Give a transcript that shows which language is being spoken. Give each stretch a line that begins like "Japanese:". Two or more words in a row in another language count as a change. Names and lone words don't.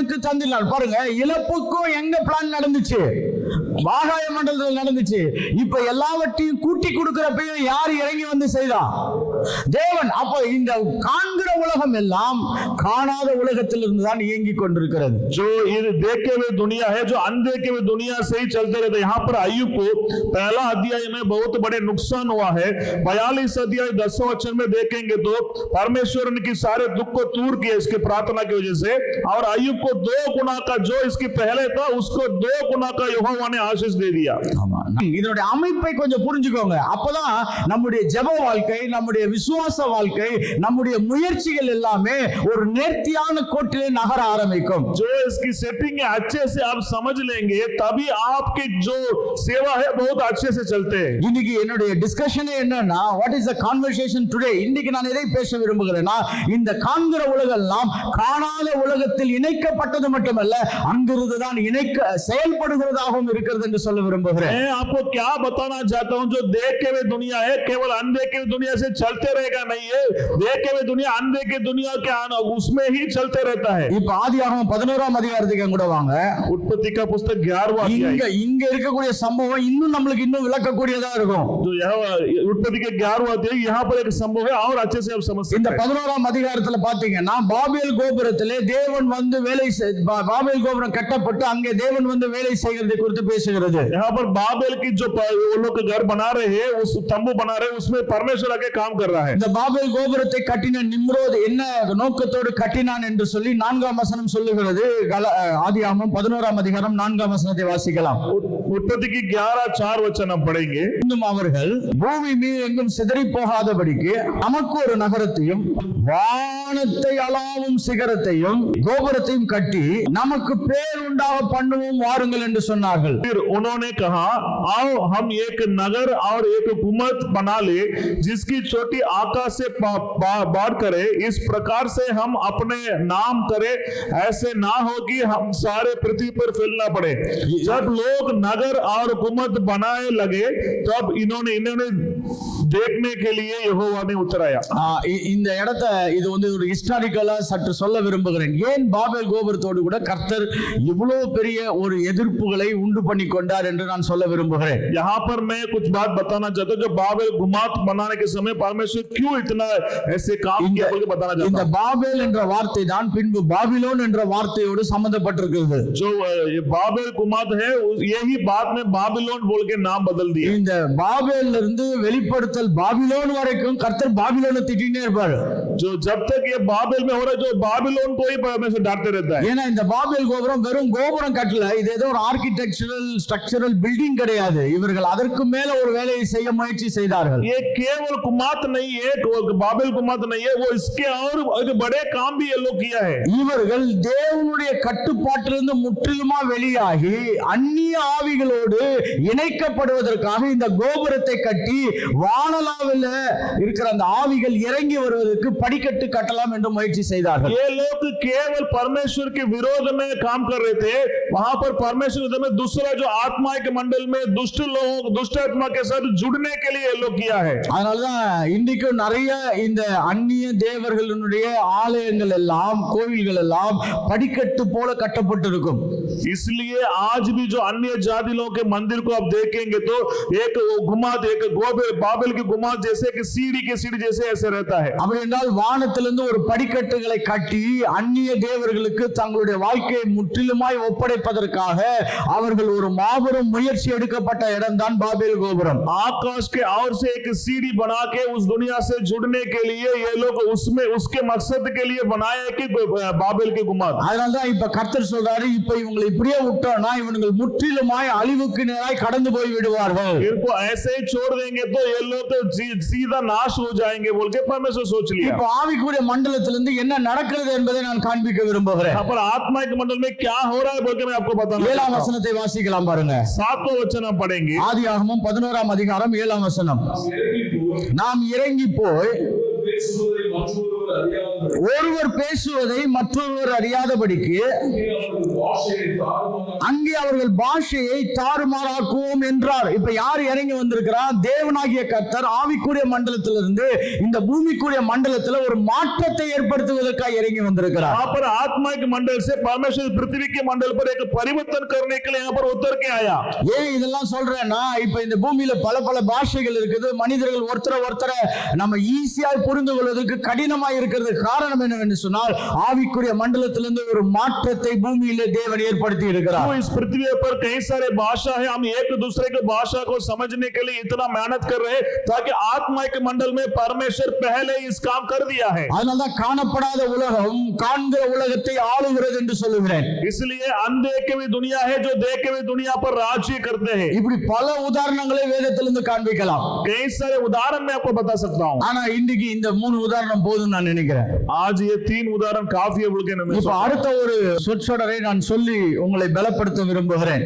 Tamil: பாருங்க, இழப்புக்கும் எங்க பிளான் நடந்துச்சு, ஆகாய மண்டலத்தில் நடந்துச்சு. இப்ப எல்லாவற்றையும் கூட்டி கொடுக்கிறப்பையும் யார் இறங்கி வந்து செய்தா? தேவன். அப்போ இந்த காண்கிற உலகம் எல்லாம் காணாத உலகத்தில் இருந்து தான் இயங்கிக் கொண்டிருக்கிறது.
Hindi: जो ये देखे हुए दुनिया है, जो अनदेखे हुए दुनिया से ही चलते रहते। यहाँ पर अय्यूब को पहला अध्याय में बहुत बड़े नुकसान हुआ है। 42 अध्याय 10 वचन में देखेंगे तो परमेश्वर ने सारे दुख को दूर किया इसके प्रार्थना की वजह से, और अय्यूब को 2 गुना का जो इसके पहले था उसको 2 गुना का यहोवा ने आशीष दे दिया।
Tamil: இதனுடைய அமைப்பை கொஞ்சம் புரிஞ்சுக்கோங்க. அப்பதான் நம்முடைய ஜெப வாழ்க்கை, நம்முடைய விசுவாச வாழ்க்கை, நம்முடைய முயற்சிகள் எல்லாமே ஒரு நேர்த்தியான கோட்டிலே நகர ஆரம்பிக்கும்.
Hindi: जो इसकी सेटिंग है अच्छे से आप समझ लेंगे तभी आपकी जो सेवा है बहुत अच्छे से चलते हैं।
Tamil: இன்னைக்கு என்னுடைய டிஸ்கஷனே என்னன்னா,
English: What is the conversation today?
Tamil: இன்னைக்கு நான் எதை பேச விரும்புகிறேன்னா, இந்த காண்கிற உலகம் எல்லாம் காணாத உலகத்தில் இணைக்கப்பட்டது மட்டுமல்ல, அங்கிருந்து தான் செயல்படுகிறதாகவும் இருக்கிறது என்று சொல்ல விரும்புகிறேன்.
Hindi: मैं आपको क्या बताना चाहता हूं, जो देखे हुए दुनिया है केवल अनदेखे हुए दुनिया से चलते रहेगा नहीं है, देखे हुए दुनिया अनदेखे दुनिया के उसमें ही चलते रहता है।
Tamil: இப்ப ஆதியாகமம் 11ஆம் அதிகாரத்துக்கு கூட வாங்க.
Hindi: उत्पत्ति का पुस्तक 11वां अध्याय।
Tamil: இங்க இருக்கக்கூடிய சம்பவம் இன்னும் நமக்கு இன்னும் விளக்கக்கூடியதா இருக்கும்.
Hindi: जो उत्पत्ति के 11वां अध्याय यहाँ पर एक संभव है और अच्छे से आप समझ सकते हैं।
Tamil: இந்த 11ஆம் அதிகாரத்துல பாத்தீங்கன்னா, பாபேல் கோபுரத்திலே தேவன் வந்து பாபேல் கோபுரம் கட்டப்பட்டு அங்கே தேவன் வந்து வேலை செய்கிறதை குறித்து பேசுகிறது.
Hindi: यहाँ पर बाबेल की जो वो लोग घर बना रहे हैं, उस तंबू बना रहे हैं, उसमें परमेश्वर आके काम कर रहा है।
Tamil: இந்த பாபேல் கோபுரத்தை கட்டின நிம்ரோத் என்ன நோக்கத்தோடு கட்டினான் என்று சொல்லி 4ஆம் வசனம் சொல்லுகிறது. ஆதியாகமம் 11ஆம் அதிகாரம் 4ஆம் வசனத்தை வாசிக்கலாம்.
Hindi: उत्पत्ति की 11:4 वचन हम पढ़ेंगे।
Tamil: இன்னும் அவர்கள் பூமி மீது எங்கும் சிதறி போகாதபடிக்கு நமக்கு ஒரு நகரத்தையும் வானத்தை அளாவும் சிகரத்தையும் கோபுரத்தையும் கட்டி நமக்கு பேர் உண்டாக பண்ணுவோம் வாருங்கள் என்று சொன்னார்கள்.
Hindi: फिर उन्होंने कहा, आओ हम एक नगर और एक हुकूमत बना ले जिसकी चोटी आकाश से बाढ़ करे, इस प्रकार से हम अपने नाम करे, ऐसे ना हो कि हम सारे पृथ्वी पर फैलना पड़े। जब लोग नगर और हुकूमत बनाए लगे तब इन्होंने देखने के लिए यहोवा ने उतराया।
Tamil: இந்த இடத்தை இது வந்து ஒரு ஹிஸ்டாரிக்கலா சற்று சொல்ல விரும்புகிறேன். ஏன் பாபேல் கோபுரத்தோடு கூட கர்த்தர் இவ்வளவு பெரிய ஒரு எதிர்ப்புகளை உண்டு பண்ணி கொண்டார் என்று நான் சொல்ல விரும்புகிறேன்.
Hindi: यहाँ पर मैं कुछ बात बताना चाहता हूं, जो बाबेल गुमात बनाने के समय परमेश्वर क्यों इतना ऐसे काम किया बोल के बताना चाहता हूं।
Tamil: இந்த பாபேல் என்ற வார்த்தை தான் பின்பு பாபிலோன் என்ற வார்த்தையோடு சம்பந்தப்பட்டிருக்கிறது.
Hindi: जो ये बाबेल गुमात है यही बाद में बाबिलोन बोल के नाम बदल दिया।
Tamil: இந்த பாபேல்ல இருந்து வெளிப்படுத்தல் பாபிலோன் வரைக்கும் கர்த்தர் பாபிலோனை திட்டினே இருப்பார்.
Hindi: जो जब तक ये बाबेल में हो रहा है, जो बाबिलोन को ही परमेश्वर डांटते रहता है।
Tamil: ஏன்னா இந்த பாபேல் கோபுரம் வெறும் கோபுரம் கட்டல, இது ஏதோ ஒரு
English: architectural structural building
Tamil: கிடையாது. இவர்கள் அதற்கு மேல ஒரு வேலையை செய்ய முயற்சி செய்தார்கள்.
Hindi: ये केवल कुमात नहीं है, बाबेल कुमात नहीं है, वो इसके और बड़े काम भी ये लोग किया है।
Tamil: இவர்கள் தேவனுடைய கட்டுப்பாட்டிலிருந்து முற்றிலுமா வெளியாகி அந்நிய ஆவிகளோடு இணைக்கப்படுவதற்காக இந்த கோபுரத்தை கட்டி வானலாவில் இருக்கிற அந்த ஆவிகள் இறங்கி வருவதற்கு படிக்கட்டு கட்டலாம் என்று முயற்சி செய்தார்கள்.
Hindi: ये लोग केवल परमेश्वर के विरोध में काम कर रहे थे। वहां पर परमेश्वर में दूसरा जो आत्मा के मंडल में दुष्ट लोग दुष्ट आत्मा के साथ जुड़ने के लिए ये लोग किया है।
Tamil: அதனாலதான் இன்றைக்கு நிறைய இந்த அந்நிய தேவர்களுடைய ஆலயங்கள் எல்லாம் கோவில்கள் எல்லாம் படிக்கட்டு போல கட்டப்பட்டிருக்கும்.
Hindi: इसलिए आज भी जो अन्य जाति लोगों के मंदिर को आप देखेंगे तो एक गुमात एक बाबेल की गुमात जैसे कि सीढ़ी के सीढ़ी जैसे ऐसे रहता है।
Tamil: அப்படி என்றால் வானத்திலிருந்து ஒரு படிக்கட்டுகளை கட்டி அந்நிய தேவர்களுக்கு தங்களுடைய வாழ்க்கையை முற்றிலுமாய் ஒப்படைப்பதற்காக அவர்கள் ஒரு மாபெரும் முயற்சி எடுக்கப்பட்ட இடம்தான் பாபேல் கோபுரம்.
Hindi: आकाश के और से एक सीढ़ी बना के उस दुनिया से जुड़ने के लिए ये लोग उसमें उसके मकसद के लिए बनाए कि बाबेल के गुमात।
Tamil: அதனாலதான் இப்ப கர்த்தர் சொல்றாரு, இப்ப இவங்களை இப்படியே விட்டோம்னா இவங்க முற்றிலுமாய் அழிவுக்கு நேராய் கடந்து போய் விடுவார்கள்.
Hindi: इनको ऐसे ही छोड़ देंगे तो ये लोग तो सीधा नाश हो जाएंगे बोल के परमेश्वर सोच लिया।
Tamil: இப்போ ஆவிக்குரிய மண்டலத்திலிருந்து என்ன நடக்கிறது என்பதை நான் காண்பிக்க விரும்புகிறேன்.
Hindi: यहाँ पर आत्मा के मंडल में क्या हो रहा है बोल के मैं आपको बताना चाहता हूं।
Tamil: 7ஆம் வசனத்தை வாசிக்கலாம் பாருங்க.
Hindi: 7वां वचन हम पढ़ेंगे।
Tamil: ஆதியாகமம் 11ஆம் அதிகாரம் 7ஆம் வசனம். நாம் இறங்கி போய் ஒருவர் பேசுவதை மற்றொருவர் அறியாதபடிக்கு அங்கே அவர்கள் பாஷையை தாறுமாறாக்குவோம் என்றார். இப்ப யார் இறங்கி வந்திருக்கிறார்? தேவனாகிய கர்த்தர் ஆவிக்குரிய மண்டலத்திலிருந்து இந்த பூமிக்குரிய மண்டலத்தில் ஒரு மாற்றத்தை ஏற்படுத்துவதற்காக இறங்கி வந்திருக்கிறார்.
Hindi: वहां पर आत्मा के मंडल से परमेश्वर पृथ्वी के मंडल पर एक परिवर्तन करने के लिए यहाँ पर उतर के आया.
Tamil: ஏன் இதெல்லாம் சொல்றேன்னா, இப்ப இந்த பூமியில பல பல பாஷைகள் இருக்குது. மனிதர்கள் ஒருத்தர நம்ம ஈஸியா புரிந்து கொள்வதற்கு கடினமா இருக்கிறது. காரணம் என்னவென்று சொன்னால், ஆவிக்குரிய மண்டலத்திலிருந்து ஒரு மாற்றத்தை பூமியிலே தேவன் ஏற்படுத்தி இருக்கிறார்.
Hindi: तो इस पृथ्वी पर कई सारे भाषा है, हम एक दूसरे की भाषा को समझने के लिए इतना मेहनत कर रहे हैं ताकि आत्मा के मंडल में परमेश्वर पहले इस काम कर दिया है.
Tamil: அதனால்தான் காணப்படாத உலகம் காண்கிற உலகத்தை ஆளுகிறது என்று சொல்லுகிறேன்.
Hindi: इसलिए अनदेखे हुई दुनिया है जो देखे हुई दुनिया पर राज्य करते हैं.
Tamil: இப்படி பல உதாரணங்களை வேதத்திலிருந்து காண்பிக்கலாம்.
Hindi: कई सारे उदाहरण मैं आपको बता सकता हूं.
Tamil: ஆனா இன்னைக்கு இந்த 3 உதாரணம் போதும் நான் நினைக்கிறேன்.
Hindi: आज ये 3 उदाहरण काफी है बोल के मैं
Tamil: இப்ப அடுத்த ஒரு சொற்றொடரை நான் சொல்லி உங்களை பலப்படுத்த விரும்புகிறேன்.